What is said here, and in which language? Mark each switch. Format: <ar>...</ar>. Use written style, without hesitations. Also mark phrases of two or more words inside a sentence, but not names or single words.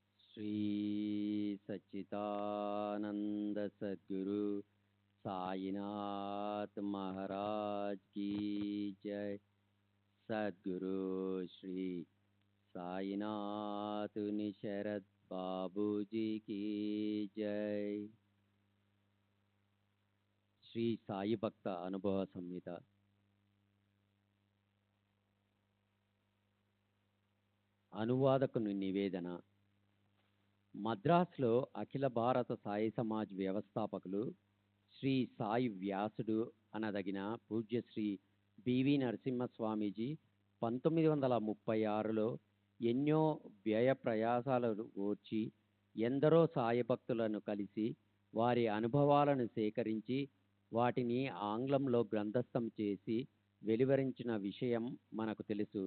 <hi>श्री सच्चिदानंद सद्गुरु साईनाथ महाराज की जय। सद्गुरु श्री साईनाथ शरद बाबू जी की जय।</hi> <te>శ్రీ సాయి భక్త అనుభవ సంహిత. అనువాదకుని నివేదన. మద్రాసులో అఖిల భారత సాయి సమాజ్ వ్యవస్థాపకులు శ్రీ సాయి వ్యాసుడు అనదగిన పూజ్యశ్రీ బివి నరసింహస్వామీజీ 1936లో ఎన్నో వ్యయ ప్రయాసాలను ఓర్చి ఎందరో సాయి భక్తులను కలిసి వారి అనుభవాలను సేకరించి వాటిని ఆంగ్లంలో గ్రంథస్థం చేసి వెలువరించిన విషయం మనకు తెలుసు.</te>